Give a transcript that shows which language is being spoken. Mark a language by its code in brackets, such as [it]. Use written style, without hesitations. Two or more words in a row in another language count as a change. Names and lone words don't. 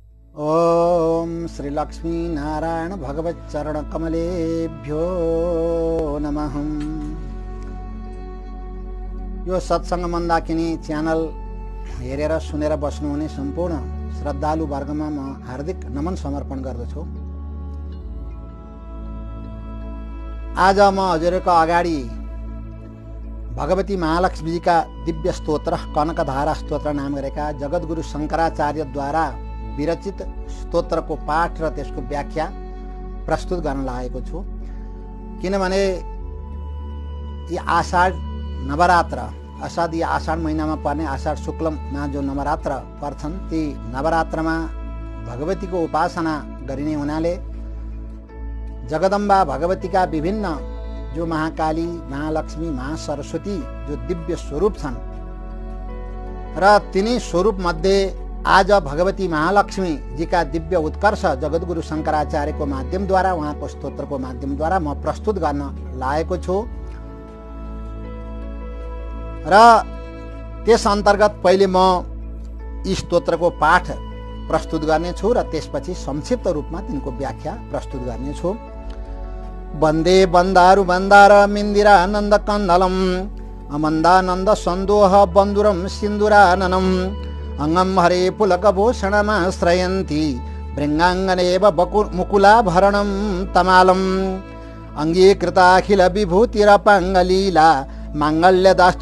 [sa] ओम श्री लक्ष्मी नारायण भगवत चरण कमलेभ्यो नमः। [ne] यो सत्संग मन्दाकिनी च्यानल हेरेर सुनेर बस्नुहुने सम्पूर्ण श्रद्धालु वर्गमा म हार्दिक नमन समर्पण गर्दछु। आज म हजुरको अगाडि भगवती महालक्ष्मीजीका दिव्य स्तोत्र कनकधारा स्तोत्र नाम गरेका जगद्गुरु शङ्कराचार्यद्वारा विरचित स्तोत्रको पाठ र त्यसको व्याख्या प्रस्तुत गर्न लागेको छु। किनभने यी आषाढ नवरात्र असाध्य आषाढ महिनामा पर्ने आषाढ शुक्लमा जो नवरात्र पर्छन् ती नवरात्रमा भगवतीको उपासना गरिने हुनाले जगदम्बा भगवतीका विभिन्न जो महाकाली, महालक्ष्मी, महासरस्वती जो दिव्य स्वरूप छन् र तिनी स्वरूप मध्ये आज भगवती महालक्ष्मी जीका दिव्य उत्कर्ष जगद्गुरु शङ्कराचार्यको माध्यमद्वारा उहाँको स्तोत्रको माध्यमद्वारा म प्रस्तुत गर्न लागेको छु। र त्यस अन्तर्गत पहिले म यी स्तोत्रको पाठ प्रस्तुत गर्नेछु र त्यसपछि संक्षिप्त रूपमा तिनको व्याख्या प्रस्तुत गर्नेछु। [sa] वन्दे बन्दारु बन्दार मिन्दिरानन्द कन्दलम अमन्दानन्द सन्दोह बन्धुरम सिन्दुराननम अंगम हरे पुलकभूषणमाश्रयन्ति भृङ्गाङ्गनेव मुकुलाभरणं तमालम् अङ्गीकृताखिल विभूतिरपाङ्गलीला माङ्गल्यदास्तु